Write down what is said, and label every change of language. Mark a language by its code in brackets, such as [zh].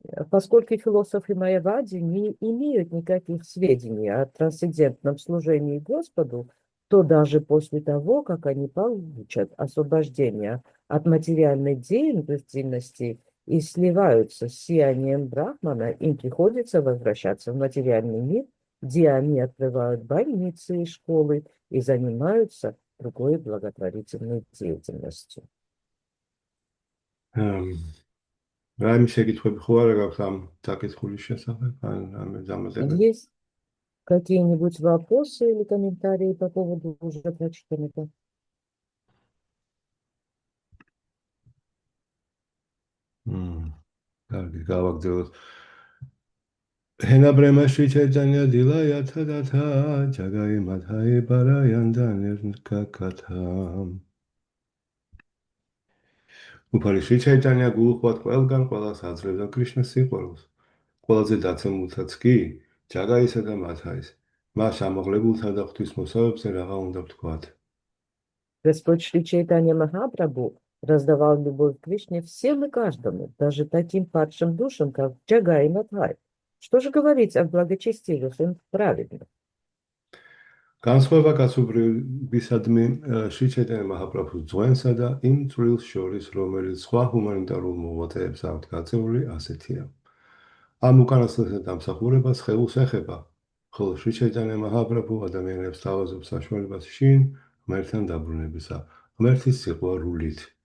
[ru] Поскольку философы Майявади не имеют никаких сведений о трансцендентном служении Господу, то даже после того, как они получат освобождение от материальной деятельности и сливаются с сиянием Брахмана, им приходится возвращаться в материальный мир, где они открывают больницы и школы и занимаются другой благотворительной деятельностью. [ka] რაიმე შეკითხვები ხო არა გაქვს ამ საკითხულის შესახებ? ამ ამაზე [ru] Есть какие-нибудь вопросы или комментарии по поводу уже прочитанного? [ka] კარგი, გავაგრძელოთ. [sa] ჰენაბრემაში ჩეჯანია დილაიათა დათა, ჯაგაი მათაი ბარაიანდა ნერკაკათა. [ka] უფალი შიჩაიტანია გულუხვად ყველგან ყველას აძლევდა კრიშნას სიყვარულს. ყველაზე დაცემულთაც კი ჯაგაისა და მათაის. მას ამაღლებულთა და ღვთისმოსავებზე რაღაცა უნდა ვთქვათ. [ru] Господь Шри Чайтанья Махапрабху раздавал любовь к Кришне всем и каждому, даже таким падшим душам, как Джага и Мадхай. Что же говорить о благочестивых и праведных? [ka] განსხვავება კაცობრიობისადმი შრი ჩაიტანია მაჰაპრაბჰუს ძღვენსა და იმ წვრილს შორის, რომელიც სხვა ჰუმანიტარულ მოღვაწეებს აქვთ გაწეული, ასეთია. ამ უკანასკნელთა დამსახურებას ხელს ეხება, ხოლო შრი ჩაიტანია მაჰაპრაბჰუ ადამიანებს თავაზობს საშუალებას შინ ღმერთთან დაბრუნებისა, ღმერთის სიყვარულით.